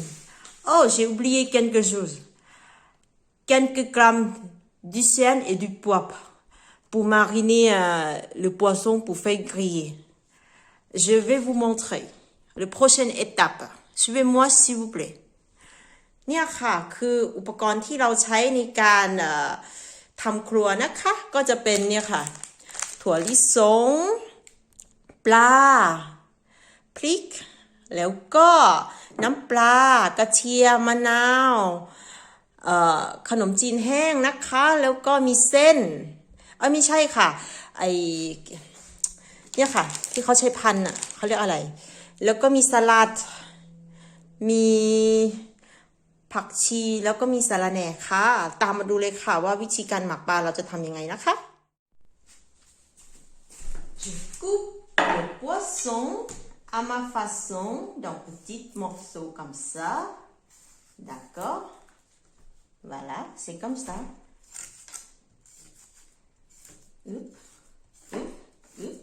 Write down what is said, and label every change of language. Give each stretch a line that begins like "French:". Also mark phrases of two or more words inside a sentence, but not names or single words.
French: Oh, j'ai oublié quelque chose. Quelques grammes d'huile et du poivre pour mariner le poisson pour faire griller. Je vais vous montrer la prochaine étape. Suivez-moi s'il vous plaît.
Thai: เนี่ยค่ะคืออุปกรณ์ที่เราใช้ในการทำครัวนะคะก็จะเป็นเนี่ยค่ะถั่วลิสงป ลาพริกแล้วก็น้ำปลากระเทียมมะนาวขนมจีนแห้งนะคะแล้วก็ มีเส้นไม่ใช่ค่ะไอเนี่ยค่ะที่เขาใช้พันอ่ะเขาเรียกอะไรแล้วก็มีสลัดมีผักชีแล้วก็มีสะระแหน่ค่ะตามมาดูเลยค่ะว่าวิธีการหมักปลาเราจะทำยังไงนะคะ
French: Je coupe le poisson à ma façon, dans petits morceaux comme ça. D'accord? Voilà, c'est comme ça. Oup, oup, oup.